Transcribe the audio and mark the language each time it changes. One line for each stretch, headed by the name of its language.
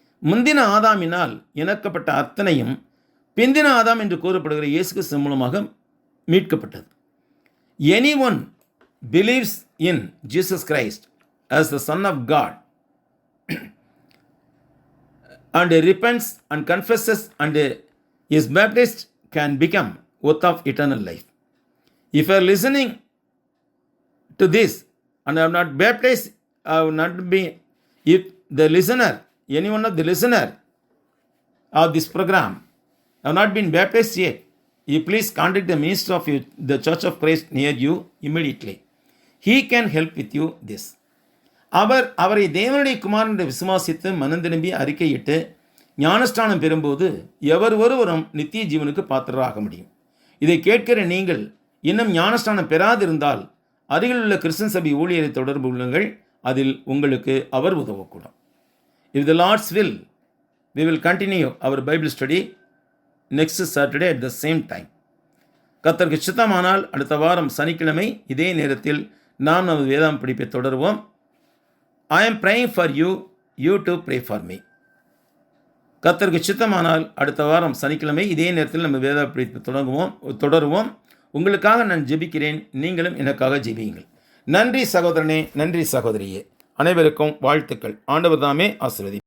Tamil: முந்தின ஆதாமினால் இணைக்கப்பட்ட அத்தனையும் பிந்தின ஆதாம் என்று கூறப்படுகிற இயேசு கிறிஸ்து மூலமாக மீட்கப்பட்டது.
English: Anyone believes in Jesus Christ as the Son of God and repents and confesses and is baptized can become worth of eternal life. If you are listening to this and I have not baptized, I will not be, if the listener, any one of the listener of this program have not been baptized yet, you please contact the minister of the Church of Christ near you immediately. He can help with you this.
Tamil: அவரை தேவனுடைய குமாரனை விசுவாசித்து மனம் திரும்பி அறிக்கையிட்டு ஞானஸ்தானம் பெறும்போது எவர் ஒருவரும் நித்திய ஜீவனுக்கு பாத்திரராக முடியும். இதை கேட்கிற நீங்கள் இன்னும் ஞானஸ்தானம் பெறாதிருந்தால் அருகில் உள்ள கிறிஸ்தன் சபை ஊழியரை தொடர்பு கொள்ளுங்கள். அதில் உங்களுக்கு அவர் உதவக்கூடும்.
English: If the Lord's will, we will continue our Bible study next Saturday at the same time.
Tamil: கர்த்தருக்கு சித்தமானால் அடுத்த வாரம் சனிக்கிழமை இதே நேரத்தில் நாம் நமது வேதாம் படிப்பை தொடருவோம்.
English: I am praying for you, you too pray for me.
Tamil: கர்த்தருக்கு சித்தமானால் அடுத்த வாரம் சனிக்கிழமை இதே நேரத்தில் நம்ம வேத படிப்பை தொடருவோம். உங்களுக்காக நான் ஜெபிக்கிறேன், நீங்களும் எனக்காக ஜெபியுங்கள். நன்றி சகோதரனே, நன்றி சகோதரியே. அனைவருக்கும் வாழ்த்துக்கள். ஆண்டவர் தாமே ஆசீர்வதி.